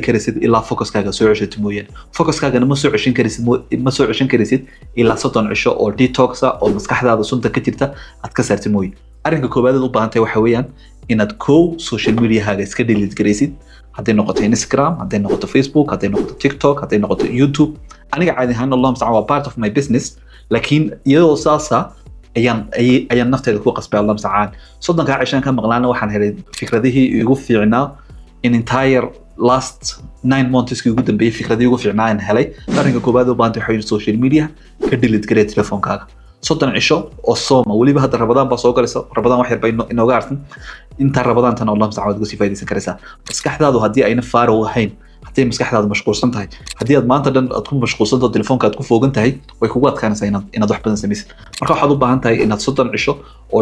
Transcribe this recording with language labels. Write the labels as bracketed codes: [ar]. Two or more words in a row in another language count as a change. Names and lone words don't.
[so] karaysid ilaa focuskaaga soo ceshato mooyaan focuskaagana ma soo ceshan karaysid ilaa 30 cisho oo detox oo maskaxdaada sunta ka jirta aad ka saartid mooyaan arrinka koobaad ee u baahan tahay waxa weeyaan inaad [en] social media [so] haaga iska delete garaysid hadday noqoto Instagram hadday noqoto Facebook hadday noqoto TikTok hadday noqoto YouTube aniga caadi ahaan [ar] الله المستعان [so] waa [en] part of my business [so] laakiin iyadoo saasa ayaan nafteeda ku qasbay [ar] الله المستعان [so] 30 cishan ka maqlaana waxaan helay fikradihii igu fiicnaa [en] in entire last 9 months [so] ugu dambeeyay fikradihii ugu fiicnaa aan helay arrinka koobaad oo baahan tahay [en] social media [so] ka delete garay telefoonkaaga 30 cisho oo sooma waliba hadda Ramadaan baa soo galaysa Ramadaan wax yar bay inooga arkin inta Ramadaan tan Allah musta'an ugu sii faa'iideysan karaysaa maskaxdaadu haddii ayna faaro ahayn haddii maskaxdaadu mashquulsan tahay haddii aad maanta dhan aad ku mashquulsan tahay telefoonka aad ku foogan tahay way kugu adkaanaysaa inaad wax badan samaysid marka waxaad u baahan tahay inaad 30 cisho oo